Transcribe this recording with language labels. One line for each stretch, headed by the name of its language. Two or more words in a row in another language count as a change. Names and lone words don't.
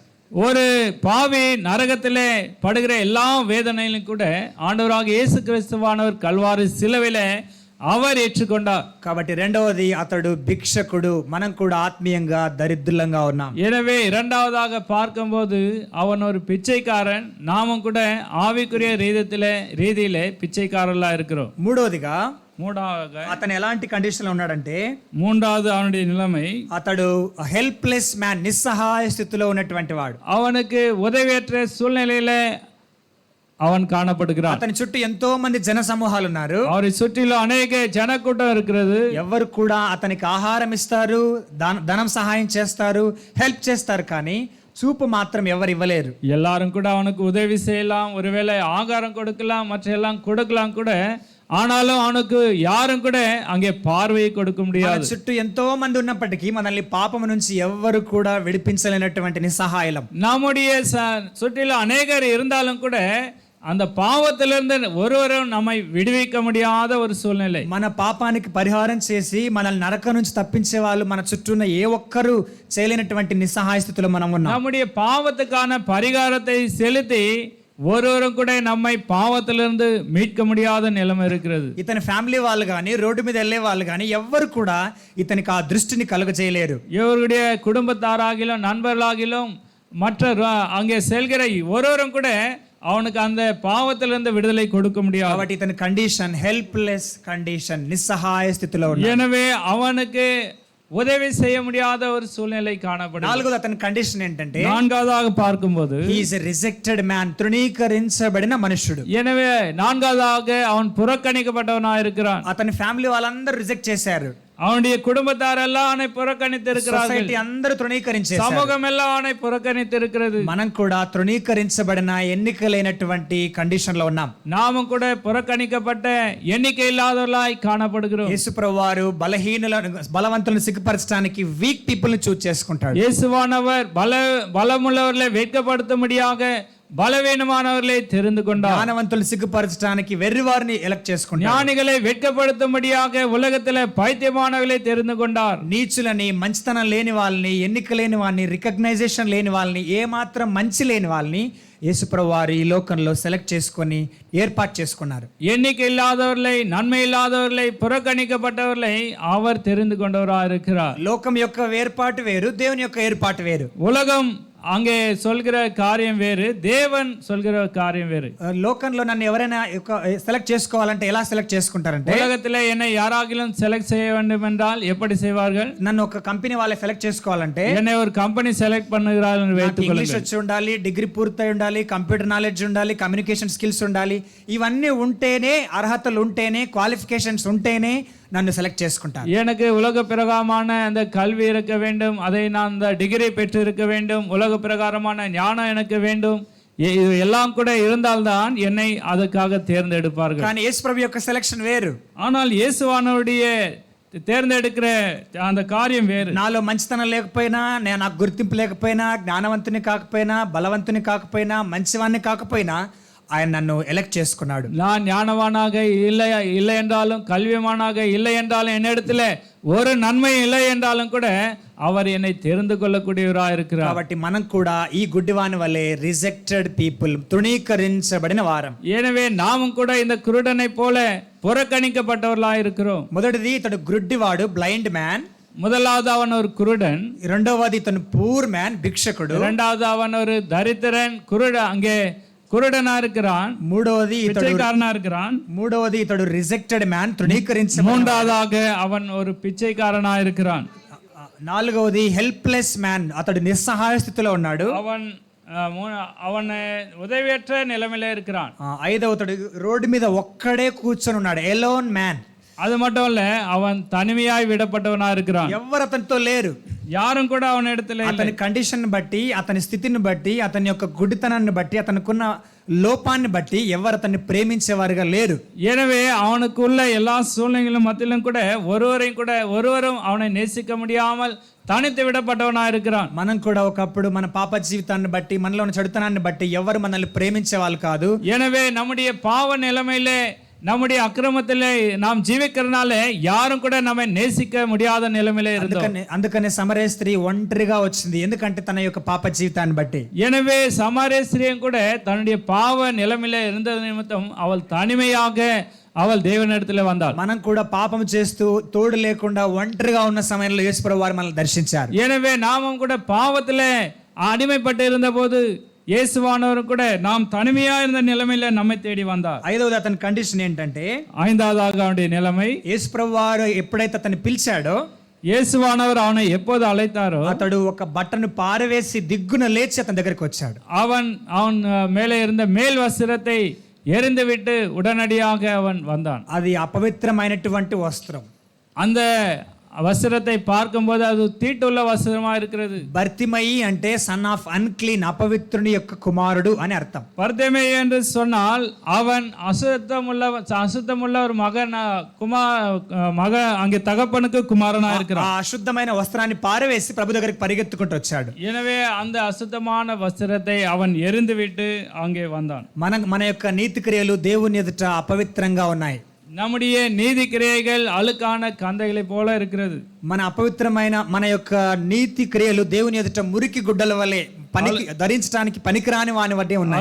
Tamil: ஒரு பாவி நரகத்திலே படுகிற எல்லா வேதனையிலும் கூட ஆண்டவராக இயேசு கிறிஸ்துவானவர் கல்வாரி சிலுவையிலே அவர் ஏற்றுக்கொண்டார்.
Telugu: కాబట్టి రెండవది అతడు భిక్షకుడు. మనం కూడా ఆత్మీయంగా దరిద్రులంగా ఉన్నాం.
Tamil: எனவே இரண்டாவதாக பார்க்கும்போது அவன் ஒரு பிச்சைக்காரன். நாமும் கூட ஆவிக்குரிய ரீதியிலே பிச்சைக்காரர்களா இருக்கிறோம்.
Telugu: మూడవదిగా అతను ఎలాంటి కండిషన్ లో ఉన్నాడంటే,
Tamil: మూడవది அவனுடைய நிலைமை,
Telugu: అతడు
English: helpless man,
Telugu: నిస్సహాయ స్థితిలో ఉన్నటువంటి వాడు.
Tamil: அவனுக்கு உதவியற்ற சூழ்நிலையிலே அவன் காணப்படுகிறான்.
Telugu: అతని చుట్టూ ఎంతో మంది జన సమూహాలు ఉన్నారు.
Tamil: அவரை சுற்றிலும்
Telugu: అనేక జనకూటం
Tamil: இருக்கிறது.
Telugu: ఎవరు కూడా అతనికి ఆహారం ఇస్తారు, ధనం సహాయం చేస్తారు, హెల్ప్ చేస్తారు, కానీ చూపు మాత్రం ఎవరు ఇవ్వలేరు.
Tamil: எல்லாரும் கூட அவனுக்கு உதவி செய்யலாம், ஒருவேளை ஆகாரம் கொடுக்கலாம், மற்ற எல்லாம் கொடுக்கலாம் கூட, ஆனாலும் அவனுக்கு யாரும் கூட அங்கே பார்வையை கொடுக்க
Telugu: మన
Tamil: முடியாது.
Telugu: చుట్టూ ఎంతో మంది ఉన్నప్పటికీ మనల్ని పాపము నుంచి ఎవ్వరు కూడా విడిపించలేనటువంటి నిస్సహాయులం.
Tamil: நம்முடைய சுற்றிலும் அநேகர் இருந்தாலும் கூட அந்த பாவத்திலிருந்து ஒருவரும் நம்மை விடுவிக்க முடியாத ஒரு சூழ்நிலை.
Telugu: మన పాపానికి పరిహారం చేసి మనల్ని నరకం నుంచి తప్పించే వాళ్ళు మన చుట్టూ ఉన్న ఏ ఒక్కరు చేయలేనటువంటి నిస్సహాయ స్థితిలో మనం ఉన్నాం.
Tamil: நம்முடைய பாவத்துக்கான பரிகாரத்தை செலுத்தி ஒருவரும் கூட நம்மை பாவத்திலிருந்து மீட்க முடியாத நிலைமை இருக்கிறது.
Telugu: ఇతని ఫ్యామిలీ వాళ్ళు కానీ రోడ్డు మీద వెళ్ళే వాళ్ళు కానీ ఎవ్వరు కూడా ఇతనికి ఆ దృష్టిని కలుగజేయలేరు.
Tamil: இவருடைய குடும்பத்தாராகிலும் நண்பர்களாகிலும் மற்ற அங்கே செல்கிற ஒருவரும் கூட அவனுக்கு அந்த பாவத்திலிருந்து விடுதலை கொடுக்க முடியாது.
Telugu: కాబట్టి ఇతని కండిషన్
English: helpless condition,
Telugu: నిస్సహాయ స్థితిలో ఉన్నాడు.
Tamil: எனவே அவனுக்கு உதவி செய்ய முடியாத ஒரு சூழ்நிலை காணப்படும்.
Telugu: నాలుగోది అతని కండిషన్ ఏంటంటే
Tamil: நான்காவதாக பார்க்கும்போது
English: he is a rejected man,
Telugu: తృణీకరించబడిన మనుషుడు.
Tamil: எனவே நான்காவதாக அவன் புறக்கணிக்கப்பட்டவனாக இருக்கிறான்.
Telugu: అతని ఫ్యామిలీ వాళ్ళందరూ రిజెక్ట్ చేశారు.
Tamil: அவனுடைய குடும்பத்தார் எல்லாம் அவனை புறக்கணித்து இருக்கிறார்கள்.
Telugu: సొసైటీ అందరూ తృణీకరించేశారు.
Tamil: சமூகம் எல்லாம் அவனை புறக்கணித்து இருக்கிறது.
Telugu: మనం కూడా తృణీకరించబడిన ఎన్నికలైనటువంటి కండిషన్ లో ఉన్నాం.
Tamil: நாமும் கூட புறக்கணிக்கப்பட்ட எண்ணிக்கை இல்லாதவர்களாய் காணப்படுகிறோம்.
Telugu: యేసుప్రభు వారు బలవంతులను సిగ్గుపరచడానికి
English: weak people
Telugu: ని చూస్ చేసుకుంటాడు.
Tamil: இயேசுவானவர் பலமுள்ளவர்களை வெட்கப்படுத்தும்படியாக பலவீனமானவர்களை தெரிந்து கொண்டார்.
Telugu: జ్ఞానవంతులను సిగ్గుపరచడానికి వెర్రివారిని ఎలక్ట్ చేసుకుంటాడు.
Tamil: ஞானிகளை வெட்கப்படுத்தும்படியாக உலகத்திலே பைத்தியமானவர்களை தெரிந்து கொண்டார்.
Telugu: నీచులని, మంచితనం లేని వాళ్ళని, ఎన్నిక లేని వాళ్ళని, రికగ్నైజేషన్ లేని వాళ్ళని, ఏ మాత్రం మంచి లేని వాళ్ళని యేసుప్రభు వారు ఈ లోకంలో సెలెక్ట్ చేసుకొని ఏర్పాటు చేసుకున్నారు.
Tamil: எண்ணிக்கை இல்லாதவர்களை, நன்மை இல்லாதவர்களை, புறக்கணிக்கப்பட்டவர்களை அவர் தெரிந்து கொண்டவராக இருக்கிறார்.
Telugu: లోకం యొక్క ఏర్పాటు వేరు, దేవుని యొక్క ఏర్పాటు వేరు.
Tamil: உலகம் அங்கே சொல்கிற காரியம் வேறு, தேவன் சொல்கிற காரியம் வேறு.
Telugu: లోకంలో నన్ను ఎవరైనా సెలెక్ట్ చేసుకోవాలంటే ఎలా సెలెక్ట్ చేసుకుంటారంటే,
Tamil: உலகத்திலே என்னை யாராகிலும் செலக்ட் செய்ய வேண்டும் என்றால் எப்படி செய்வார்கள்?
Telugu: నన్ను ఒక కంపెనీ వాళ్ళే సెలెక్ట్ చేసుకోవాలంటే
Tamil: என்னை ஒரு கம்பெனி செலக்ட் பண்ணுகிறார்கள் என்று வைத்துக்
Telugu: ఇంగ్లీష్
Tamil: கொள்ளுங்கள்.
Telugu: వచ్చి ఉండాలి, డిగ్రీ పూర్తయి ఉండాలి,
English: computer knowledge
Telugu: ఉండాలి,
English: communication skills
Telugu: ఉండాలి. ఇవన్నీ ఉంటేనే, అర్హతలు ఉంటేనే, క్వాలిఫికేషన్స్ ఉంటేనే నన్ను సెలెక్ట్ చేసుకుంటాను.
Tamil: எனக்கு உலக பிரகாரமான அந்த கல்வி இருக்க வேண்டும், அதை நான் அந்த டிகிரி பெற்று இருக்க வேண்டும், உலக பிரகாரமான ஞானம் எனக்கு வேண்டும், இது எல்லாம் கூட இருந்தால்தான் என்னை அதுக்காக தேர்ந்தெடுப்பார்கள்.
Telugu: కానీ యేసు ప్రభు యొక్క సెలక్షన్ వేరు.
Tamil: ஆனால் இயேசுவானவருடைய தேர்ந்தெடுக்கிற அந்த காரியம் வேறு.
Telugu: నాలో మంచితనం లేకపోయినా, నాకు గుర్తింపు లేకపోయినా, జ్ఞానవంతుని కాకపోయినా, బలవంతుని కాకపోయినా, మంచివాణ్ణి కాకపోయినా ఆయన నన్ను ఎలెక్ట్ చేసుకున్నాడు.
Tamil: நான் ஞானவானாக இல்லை என்றாலும், கல்விமானாக இல்லை என்றாலும், என்னிடத்துல ஒரு நன்மை இல்லை என்றாலும் கூட அவர் என்னை தெரிந்து கொள்ளக்கூடியவராக இருக்கிறார்.
Telugu: కాబట్టి మనం కూడా ఈ గుడ్డివాని వలె
English: rejected people,
Telugu: తృణీకరించబడిన వారం.
Tamil: எனவே நாமும் கூட இந்த குருடனை போல புறக்கணிக்கப்பட்டவர்களாக இருக்கிறோம்.
Telugu: మొదటిది ఇతడు గుడ్డివాడు,
English: blind man.
Tamil: முதலாவது அவன் ஒரு குருடன்.
Telugu: రెండవది ఇతను
English: poor man,
Telugu: భిక్షకుడు.
Tamil: இரண்டாவது அவன் ஒரு தரித்திரன், அங்கே குருடனா இருக்கிறான்.
Telugu: మూడవది இத்தడు
English: rejected man,
Telugu: తృణీకరించ.
Tamil: மூன்றாவதாக அவன் ஒரு பிச்சைக்காரனா இருக்கிறான்.
Telugu: నాలుగవది
English: helpless man,
Telugu: అతడు నిస్సహాయ స్థితిలో ఉన్నాడు.
Tamil: அவன் உதவியற்ற நிலைமையில இருக்கிறான்.
Telugu: ఐదవది రోడ్డు మీద ఒక్కడే కూర్చొని ఉన్నాడు,
English: alone man.
Tamil: அது மட்டும் இல்ல, அவன் தனிமையாய் விடப்பட்டவனா இருக்கிறான்.
Telugu: ఎవరు అతనితో లేరు,
Tamil: யாரும் கூட அவன் இடத்துல.
Telugu: అతని కండిషన్ బట్టి, అతని స్థితిని బట్టి, అతని యొక్క గుడ్డితనాన్ని బట్టి, అతనికున్న లోపాన్ని బట్టి ఎవరు అతన్ని ప్రేమించేవారుగా లేరు.
Tamil: எனவே அவனுக்குள்ள எல்லா சூழ்நிலைகளும் மத்தியிலும் கூட ஒருவரும் அவனை நேசிக்க முடியாமல் தனித்து விடப்பட்டவனா இருக்கிறான்.
Telugu: మనం కూడా ఒకప్పుడు మన పాప జీవితాన్ని బట్టి, మనలో ఉన్న చెడుతనాన్ని బట్టి ఎవరు మనల్ని ప్రేమించే వాళ్ళు కాదు.
Tamil: எனவே நம்முடைய பாவ நிலைமையிலே, நம்முடைய அக்கிரமத்திலே நாம் ஜீவிக்கிறனால யாரும் கூட நம்மை நேசிக்க முடியாத நிலைமையிலே இருந்தோம்.
Telugu: అందుకనే సమరయ స్త్రీ ఒంటరిగా వచ్చింది, ఎందుకంటే తన యొక్క పాప జీవితాన్ని బట్టి.
Tamil: எனவே சமாரிய ஸ்திரீயும் கூட தன்னுடைய பாவ நிலைமையிலே இருந்தது நிமித்தம் அவள் தனிமையாக அவள் தேவனிடத்திலே வந்தாள்.
Telugu: మనం కూడా పాపం చేస్తూ తోడు లేకుండా ఒంటరిగా ఉన్న సమయంలో యేసుప్రభు వారు మనల్ని దర్శించారు.
Tamil: எனவே நாமும் கூட பாவத்திலே அடிமைப்பட்டு இருந்த போது இயேசுவானவர் கூட நாம் தனிமையா இருந்த நிலைமையில நம்மை தேடி வந்தார்.
Telugu: ఐదవది అతని కండిషన్ ఏంటంటే,
Tamil: ஐந்தாவதாக அவனுடைய நிலைமை,
Telugu: యేసుప్రభు వారు ఎప్పుడైతే అతన్ని పిలిచాడో,
Tamil: இயேசுவானவர் அவனை எப்போது அழைத்தாரோ
Telugu: అతడు ఒక బట్టను పారవేసి దిగ్గున లేచి అతని దగ్గరికి వచ్చాడు.
Tamil: அவன் மேலே இருந்த மேல் வஸ்திரத்தை எறிந்து விட்டு உடனடியாக அவன் வந்தான்.
Telugu: అది అపవిత్రమైనటువంటి వస్త్రం.
Tamil: அந்த வஸ்திரத்தை பார்க்கும்போது அது தீட்டுள்ள வஸ்திரமா இருக்கிறது.
Telugu: బర్తిమయి అంటే
English: son of unclean,
Telugu: అపవిత్రుని యొక్క కుమారుడు అని అర్థం.
Tamil: பர்தேமே என்று சொன்னால் அவன் அசுத்தமுள்ள ஒரு மக அங்கே தகப்பனுக்கு குமாரனா இருக்கிறான்.
Telugu: ఆ అశుద్ధమైన వస్త్రాన్ని పారవేసి ప్రభు దగ్గరికి పరిగెత్తుకుంటూ వచ్చాడు.
Tamil: எனவே அந்த అశుద్ధமான వస్త్రத்தை அவன் எறிந்துவிட்டு அங்கே வந்தான்.
Telugu: మన యొక్క నీతి క్రియలు దేవుని ఎదుట అపవిత్రంగా ఉన్నాయి.
Tamil: நம்முடைய நீதி கிரியைகள் அழுக்கான கந்தைகளை போல இருக்கிறது.
Telugu: మన అపవిత్రమైన మన యొక్క నీతి క్రియలు దేవుని ఎదుట మురికి గుడ్డల వలె ధరించడానికి పనికిరాని వాని వడ్డే ఉన్నాయి.